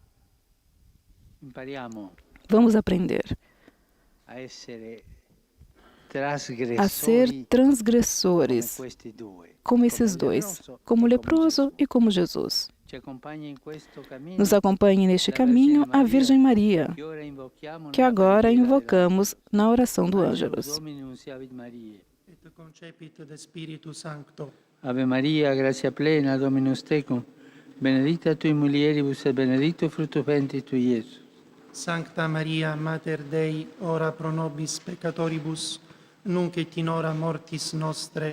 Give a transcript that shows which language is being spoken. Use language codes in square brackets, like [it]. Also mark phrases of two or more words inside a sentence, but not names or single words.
[pt] Vamos aprender a ser transgressores, como esses dois, como o leproso e como Jesus. Nos acompanhe neste caminho a Virgem Maria, que agora invocamos na oração do Ângelus. [la] Et concepit de Spiritu Sancto. Ave Maria, gratia plena, Dominus tecum, benedicta tui mulieribus et benedictus fructus ventris tui, Iesus. Sancta Maria, Mater Dei, ora pro nobis peccatoribus, nunc et in hora mortis nostre.